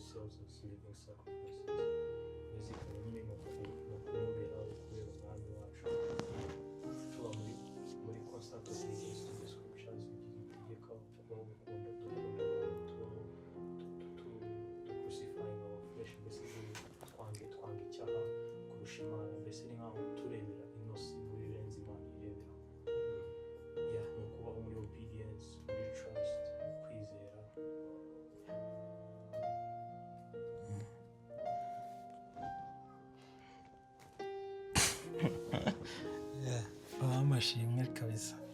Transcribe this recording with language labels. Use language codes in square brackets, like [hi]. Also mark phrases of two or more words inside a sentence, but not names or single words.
[en] ourselves as living sacrifices. Basically, [rw] nyine ni ukumuberaho kubera umwami wacu. Tuba muri [en] constant obedience to the scriptures, [rw] itegeka kubaho gukunda, dukunda abantu, tubaho [en] crucifying our flesh, [rw] mbese twanga icyaha kurusha Imana, mbese ni nkaho turebera inosi muri lenzi Imana irebera. Ni ukubaho muri obedience, muri trust, kwizera. amashimwe kabisa.